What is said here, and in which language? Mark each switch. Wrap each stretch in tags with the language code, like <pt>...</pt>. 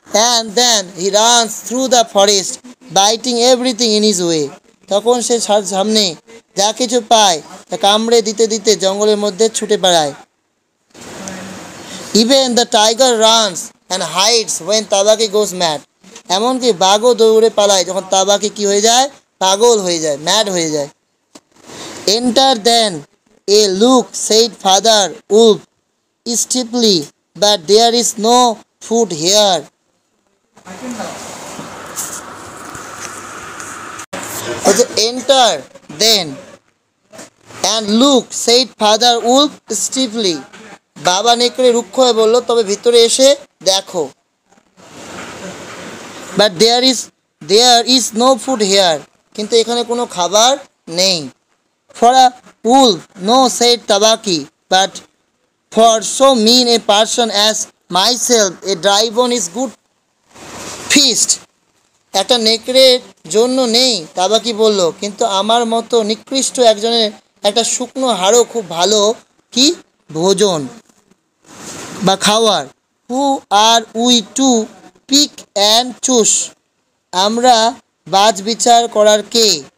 <en>And then he runs through the forest biting everything in his way.</en> <bn>তখন সে সামনে যা কিছু পায় তা কামড়ে দিতে দিতে জঙ্গলের মধ্যে ছুটে বেড়ায়।</bn> <en>Even the tiger runs and hides when Tabaki goes mad.</en> <bn>এমনকি বাঘও দৌড়ে পালায় যখন তাবাকি কি হয়ে যায়, পাগল হয়ে যায়, ম্যাড হয়ে যায়।</bn> <en>Enter then a look, said Father Wolf stiffly, but there is no food here. Enter then and look, said Father Wolf stiffly.</en> <bn>বাবা নেকড়ে রুক্ষ হয়ে বলল, তবে ভিতরে এসে দেখো।</bn> <en>But there is no food here.</en> <bn>কিন্তু এখানে কোনো খাবার নেই।</bn> <en>For a wolf, no, said Tabaki, but for so mean a person as myself, a dry bone is good feast.</en> <bn>একটা নেকড়ের জন্য নেই, তাবাকি বলল, কিন্তু আমার মতো নিকৃষ্ট একজনের একটা শুকনো হাড়ও খুব ভালো কি ভোজন। বা খাওয়ার।</bn> <en>who are we to pick and choose,</en> <bn>আমরা বাজ বিচার করার কে।</bn>